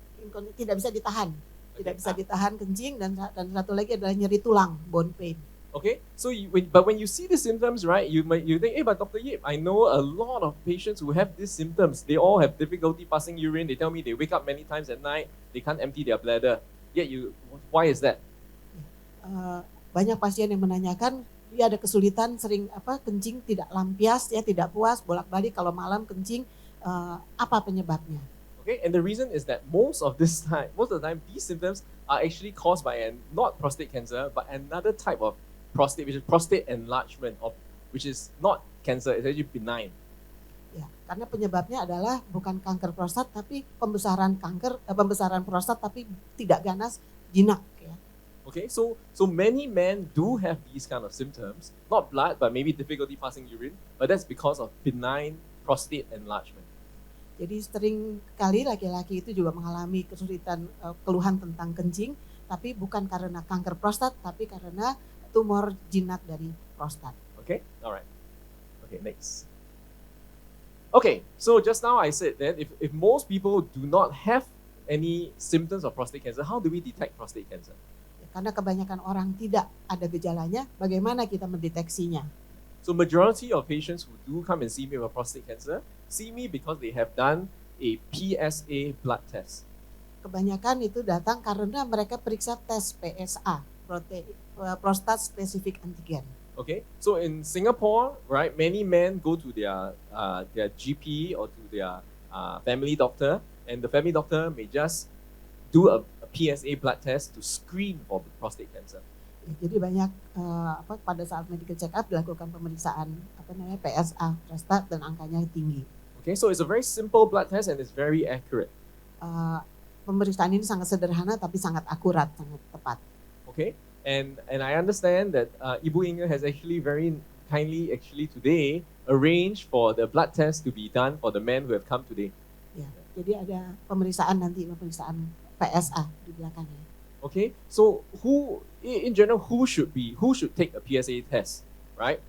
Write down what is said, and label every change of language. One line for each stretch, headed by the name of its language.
Indonesian: Tidak bisa ditahan, tidak bisa ditahan kencing, dan satu lagi adalah nyeri tulang,
English: bone pain. Okay, so but when you see the symptoms, right, you think, hey, but Dr. Yip, I know a lot of patients who have these symptoms. They all have difficulty passing urine. They tell me they wake up many times at night. They can't empty their bladder. Yet why is that?
Indonesian: Banyak pasien yang menanyakan dia ada kesulitan sering kencing tidak lampias ya, tidak puas, bolak-balik kalau malam kencing, apa penyebabnya?
English: Okay, and the reason is that most of the time, these symptoms are actually caused by not prostate cancer, but another type of prostate, which is prostate enlargement, which is not cancer, it's actually benign.
Indonesian: Ya, karena penyebabnya adalah bukan kanker prostat, tapi pembesaran prostat tapi tidak ganas, jinak ya.
English: Okay, so many men do have these kind of symptoms, not blood, but maybe difficulty passing urine, but that's because of benign prostate enlargement.
Indonesian: Jadi sering kali laki-laki itu juga mengalami kesulitan, keluhan tentang kencing, tapi bukan karena kanker prostat, tapi karena tumor jinak dari prostat.
English: Okay, all right. Okay, next. Okay, so just now I said that if most people do not have any symptoms of prostate cancer, how do we detect prostate cancer?
Indonesian: Karena kebanyakan orang tidak ada gejalanya, bagaimana kita mendeteksinya?
English: So majority of patients who do come and see me with prostate cancer, see me because they have done a PSA blood test.
Indonesian: Kebanyakan itu datang karena mereka periksa tes PSA, prostate specific antigen.
English: Okay, so in Singapore, right, many men go to their GP or to their family doctor, and the family doctor may just do a PSA blood test to screen for prostate cancer.
Indonesian: Jadi banyak pada saat medical check up dilakukan pemeriksaan PSA prostat dan angkanya tinggi.
English: Okay, so it's a very simple blood test and it's very accurate.
Indonesian: Pemeriksaan ini sangat sederhana tapi sangat akurat, sangat tepat.
English: Okay, and I understand that Ibu Inge has actually very kindly today arranged for the blood test to be done for the men who have come today.
Indonesian: Ya, jadi ada pemeriksaan PSA di belakangnya.
English: Okay, so in general, who should take a PSA test, right?